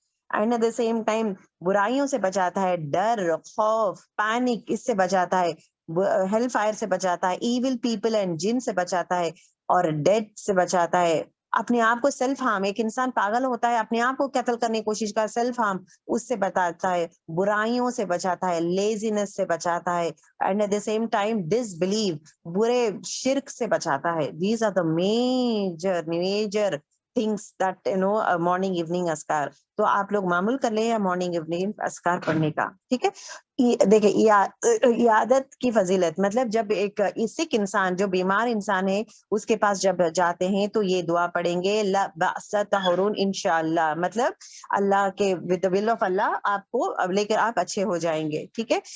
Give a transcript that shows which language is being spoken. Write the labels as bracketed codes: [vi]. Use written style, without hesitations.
[en] and at the same time [ur] برائیوں سے بچاتا ہے, ڈر, خوف, پینک اس سے بچاتا ہے, ہیل فائر سے بچاتا ہے, ایول پیپل اینڈ جن سے بچاتا ہے, اور ڈیتھ سے بچاتا ہے. اپنے آپ کو سیلف ہارم, ایک انسان پاگل ہوتا ہے اپنے آپ کو قتل کرنے کی کوشش کا, سیلف ہارم اس سے بچاتا ہے, برائیوں سے بچاتا ہے, لیزینس سے بچاتا ہے, and at the same time dish blue برے شرک سے بچاتا ہے. [en] These are the major things that morning evening اسکار. [ur] تو آپ لوگ معمول کر لیں مارننگ ایوننگ اسکار پڑھنے کا, ٹھیک ہے. دیکھیں عیادت کی فضیلت, مطلب جب ایک سک انسان جو بیمار انسان ہے اس کے پاس جب جاتے ہیں تو یہ دعا پڑھیں گے, [ar] لا بأس طہرون [ur] انشاءاللہ, مطلب اللہ کے [en] with the will of [ur] اللہ آپ کو لے کر آپ اچھے ہو جائیں گے, ٹھیک ہے.